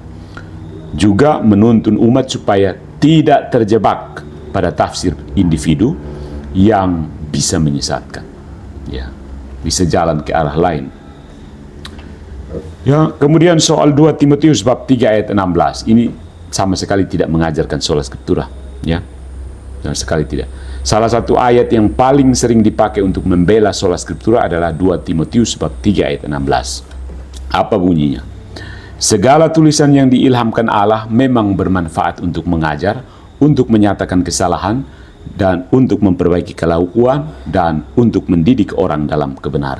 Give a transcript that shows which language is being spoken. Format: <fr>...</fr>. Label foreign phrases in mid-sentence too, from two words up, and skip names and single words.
<id>Juga menuntun umat supaya tidak terjebak pada tafsir individu yang bisa menyesatkan. Ya, bisa jalan ke arah lain. Ya, kemudian soal 2 Timotius bab 3 ayat 16. Ini sama sekali tidak mengajarkan</id> <la>sola scriptura,</la> <id>ya. Sama sekali tidak. Salah satu ayat yang paling sering dipakai untuk membela</id> <la>sola scriptura</la> <id>adalah 2 Timotius bab 3 ayat 16. Apa bunyinya? Segala tulisan yang diilhamkan Allah memang bermanfaat untuk mengajar, untuk menyatakan kesalahan, dan untuk memperbaiki kelakuan, dan untuk mendidik orang dalam kebenaran.</id>